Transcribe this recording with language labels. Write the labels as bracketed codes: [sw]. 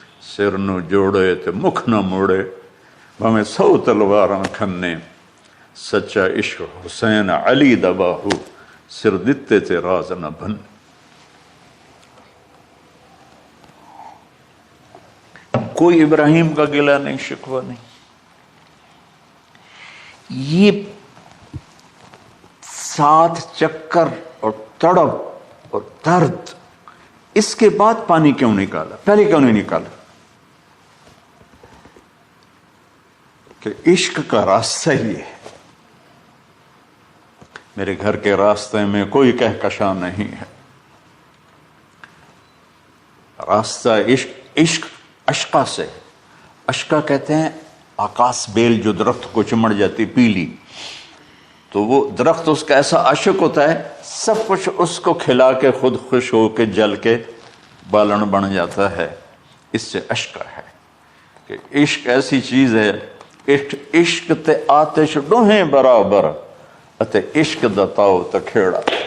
[pa] سر نو جوڑے تے مکھ نہ موڑے، بھویں 100 تلواراں کھنے. سچا عشق حسین علی دا باہو، سر دتے تے راز نہ بن. [ur] کوئی ابراہیم کا گلہ نہیں، شکوہ نہیں. یہ 7 چکر اور تڑپ اور درد، اس کے بعد پانی کیوں نکالا، پہلے کیوں نہیں نکالا؟ کہ عشق کا راستہ یہ ہے. میرے گھر کے راستے میں کوئی کہکشاں نہیں ہے. راستہ عشق اشقا سے. اشقا کہتے ہیں آکاش بیل جو درخت کو چمڑ جاتی پیلی، تو وہ درخت اس کا ایسا عاشق ہوتا ہے، سب کچھ اس کو کھلا کے خود خوش ہو کے جل کے بالن بن جاتا ہے. اس سے اشقا ہے کہ عشق ایسی چیز ہے. [pa] عشق تے آتش ڈوہیں برابر اتے عشق دا تاؤ تے کھیڑا.